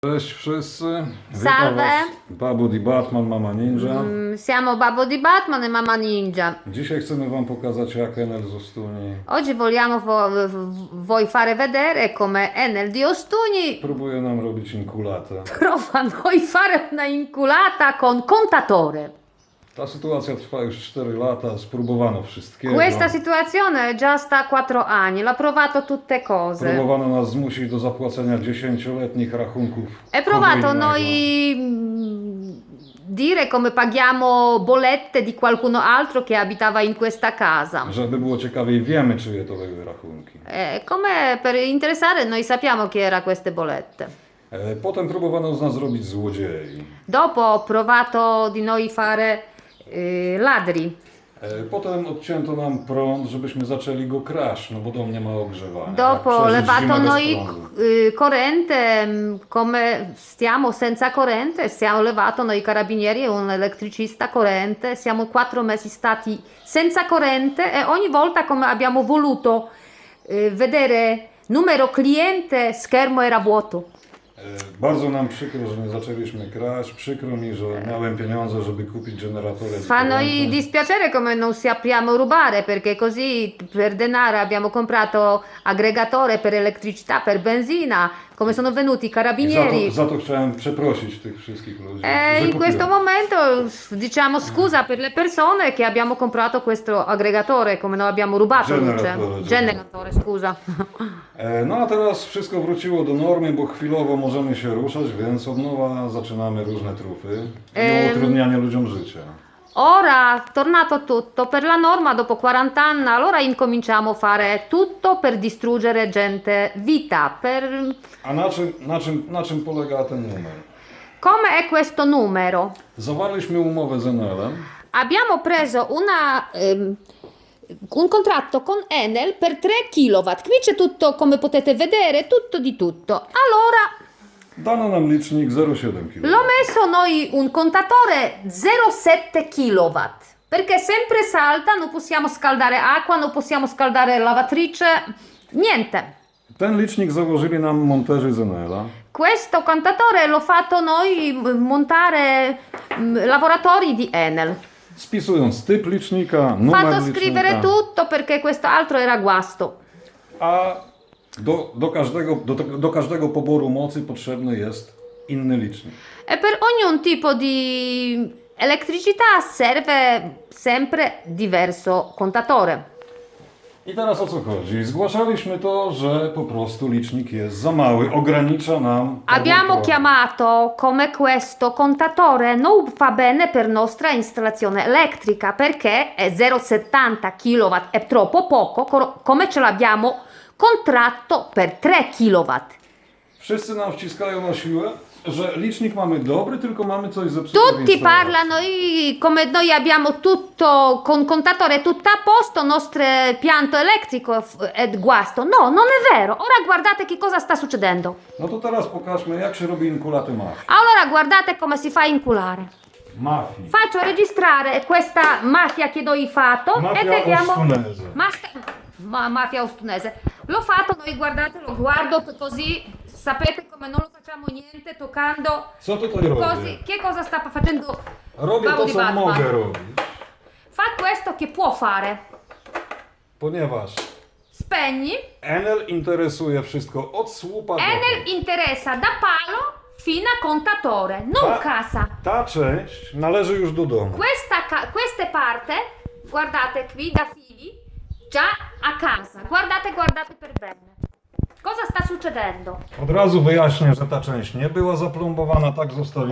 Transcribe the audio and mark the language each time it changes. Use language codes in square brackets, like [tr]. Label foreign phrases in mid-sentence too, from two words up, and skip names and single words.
[pl] Cześć wszyscy, witam [it] Salve. [pl] was Babu di Batman, Mama Ninja. [it] Siamo Babbo di Batman e Mamma Ninja. [pl] Dzisiaj chcemy wam pokazać, jak Enel z Ostuni [it] Oggi vogliamo voi fare vedere come Enel di Ostuni [pl] próbuje nam robić inkulatę. [it] prova a noi fare una inculata con contatore. [pl] Ta sytuacja trwa już 4 lata, spróbowano wszystkiego. [it] Questa situazione già sta 4 anni, l'ha provato tutte cose. [pl] Próbowano nas zmusić do zapłacenia 10-letnich rachunków. [it] È provato [pl] podwójnego. [it] noi dire come paghiamo bollette di qualcuno altro che abitava in questa casa. [pl] Żeby było ciekawiej, wiemy, czyje to były rachunki. [it] Come per interessare noi sappiamo chi era queste bollette. [pl] Potem próbowano z nas zrobić złodziei. [it] Dopo ho provato di noi fare ladri. [pl] Potem odcięto nam prąd, żebyśmy zaczęli go kraść, no bo dom nie ma ogrzewania. [it] Dopo [pl] Jak przeżyć [it] levato [pl] zimę bez [it] noi [pl] prądu? [it] corrente, come stiamo senza corrente, siamo levato noi carabinieri e un elettricista corrente, siamo 4 mesi stati senza corrente e ogni volta come abbiamo voluto vedere numero cliente, schermo era vuoto. [pl] Bardzo nam przykro, że nie zaczęliśmy kraść. Przykro mi, że miałem pieniądze, żeby kupić generatory. [it] di Fa noi corrente. dispiacere come non sappiamo rubare perché così per denaro abbiamo comprato aggregatore per elettricità, per benzina, come sono venuti i I carabinieri. [pl] za to chciałem przeprosić tych wszystkich ludzi. [it] E [pl] że [it] in questo [pl] kupiłem. [it] momento diciamo scusa per le persone che abbiamo comprato questo aggregatore, come noi abbiamo rubato luce. Generatore, scusa. [pl] No a teraz wszystko wróciło do normy, bo chwilowo możemy się ruszać, więc od nowa zaczynamy różne trufy i utrudnianie ludziom życia. [it] Ora, tornato tutto per la norma dopo 40 anni, allora incominciamo a fare tutto per distruggere gente vita, per... [pl] A na czym polega ten numer? [it] Come è questo numero? [pl] Zawarliśmy umowę z Enelem. [it] Abbiamo preso un contratto con Enel per 3 kW. Qui c'è tutto, come potete vedere, tutto di tutto. Allora, [pl] Dano nam licznik 0,7 kg. [it] l'ho messo noi un contatore 0,7 kW. Perché sempre salta, non possiamo scaldare acqua, non possiamo scaldare lavatrice, niente. [pl] Ten licznik założyli nam monterzy z Enela. [it] Questo contatore l'ho fatto noi montare lavoratori di Enel. [pl] Spisując typ licznika, numer [it] Fatto scrivere [pl] licznika, [it] tutto perché questo altro era guasto. [pl] a do każdego poboru mocy potrzebny jest inny licznik. [it] E per ogni tipo di elettricità serve sempre diverso contatore. [pl] I teraz o co chodzi? Zgłaszaliśmy to, że po prostu licznik jest za mały, ogranicza nam [it] Abbiamo [pl] pobór prądu. [it] chiamato come questo contatore non va bene per nostra installazione elettrica perché è 0,70 kW, è troppo poco, come ce l'abbiamo contratto per 3 kW. [pl] Wszyscy nam wciskają na siłę, że licznik mamy dobry, tylko mamy coś zepsutego w [it] Tutti [pl] instalacji. [it] parlano come noi abbiamo tutto con contatore tutto a posto, nostro pianto elettrico è guasto. No, non è vero. Ora guardate che cosa sta succedendo. [pl] No to teraz pokażmy, jak się robi inkulatę mafii. [it] Allora guardate come si fa a inculare. [pl] Mafii. [it] Faccio registrare questa mafia che noi fatto Mafia e vediamo ostunese. mafia ostunese. L'ho fatto, noi guardate, lo guardo così, sapete come non lo facciamo niente toccando [pl] Co tutaj robię? [it] così. Che cosa sta facendo [pl] Robię [it] Babbo [pl] to, [it] di [pl] co [it] Batman? [pl] mogę robić, [it] Fa questo che può fare. [pl] ponieważ [it] Spegni. [pl] Enel interesuje wszystko od słupa do [it] Enel interessa da palo fino a contatore, non casa. [pl] Ta część należy już do domu. [it] Queste parte, guardate qui da fili, già a casa. Guardate per bene. Cosa sta succedendo? [pl] Od razu wyjaśnię, że ta część nie była zaplombowana, tak zostawili